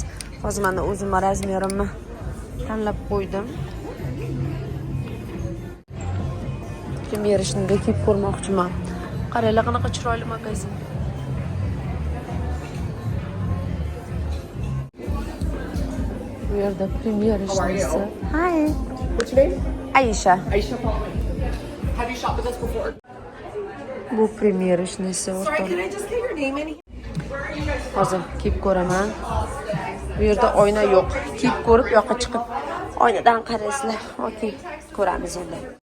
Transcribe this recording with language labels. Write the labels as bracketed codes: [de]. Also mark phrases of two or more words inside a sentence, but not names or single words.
[uz] Hozir men o'zim razmerimni tanlab qo'ydim. Premyer ishni kiyib ko'rmoqchiman. Qaranglar, qanaqa chiroyli magazin. Bu yerda premyer ishlisi. [en] Hi. What's your name? Aisha. Aisha Paul. Have you shopped with us before? [uz] Bu premyer ishlisi o'rtoq. [en] Can I just get your name in? [uz] Hozir kiyib ko'raman. Bu yerda oyna yo'q. Kiyib ko'rib, yoqqa chiqib oynadan qaraysizlar. Okey, ko'ramiz endi.